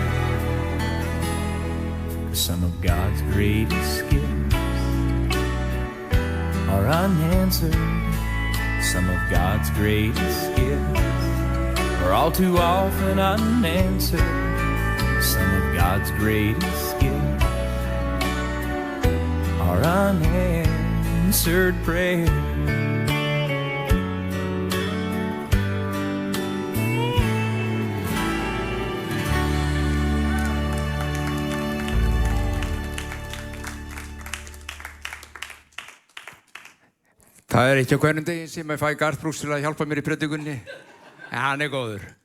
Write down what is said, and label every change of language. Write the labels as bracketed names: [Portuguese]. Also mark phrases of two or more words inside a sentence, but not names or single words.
[English] Some of God's greatest gifts are unanswered. Some of God's greatest gifts are all too often unanswered. Some of God's greatest gifts are unanswered prayers. [Icelandic] Það ekki á hverjum degi sem ég fæ Garth Brooks til að hjálpa mér í predikunni, en hann góður.